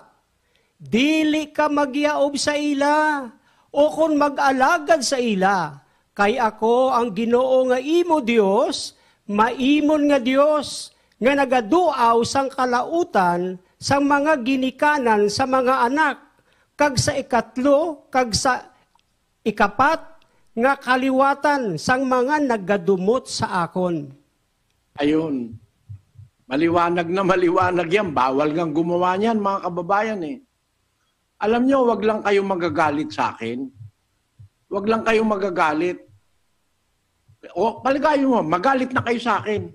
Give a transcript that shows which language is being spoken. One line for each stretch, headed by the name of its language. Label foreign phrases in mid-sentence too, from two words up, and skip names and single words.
Hiligaynon: Dili ka magyaob sa ila, o kon mag-alagad sa ila, kay ako ang Ginoo nga imo Dios, maimon nga Dios, nga nagaduaw sang kalautan sang mga ginikanan sa mga anak, kag sa ikatlo, kag sa ikapat, nga kaliwatan sang mga naggadumot sa akon.
Filipino: Ayun. Maliwanag na maliwanag yan. Bawal ngang gumawa niyan, mga kababayan eh. Alam nyo, wag lang kayo magagalit sa akin. Wag lang kayo magagalit. O, paligayin mo, magalit na kayo sa akin.